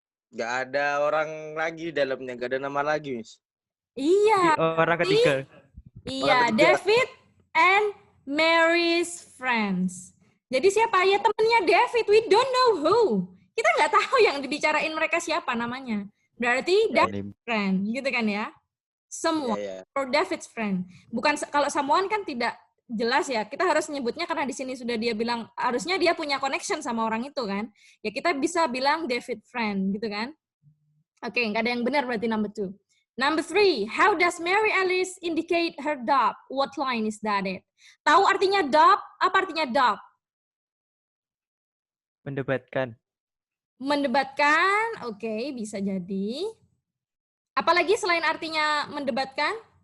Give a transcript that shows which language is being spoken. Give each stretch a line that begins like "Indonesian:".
Indonesian: Nggak ada orang lagi di dalamnya, nggak ada nama lagi, Miss. Iya. Orang ketiga. Iya, Orang ketiga.
English: David and Mary's friends.
Indonesian: Jadi siapa? Ya temennya David.
English: We don't know who.
Indonesian: Kita nggak tahu yang dibicarain mereka siapa namanya. Berarti David's friend, gitu kan ya? Someone Ya.
English: or David's friend.
Indonesian: Bukan kalau someone kan tidak jelas ya. Kita harus nyebutnya karena di sini sudah dia bilang harusnya dia punya connection sama orang itu kan. Ya kita bisa bilang David friend, gitu kan? Oke, nggak ada yang benar berarti
English: number 2. Number 3, how does Mary Alice indicate her doubt? What line is that it?
Indonesian: Tahu artinya
English: doubt?
Indonesian: Apa artinya
English: doubt?
Indonesian: Mendebatkan. Mendebatkan, oke, bisa jadi. Apalagi selain artinya mendebatkan?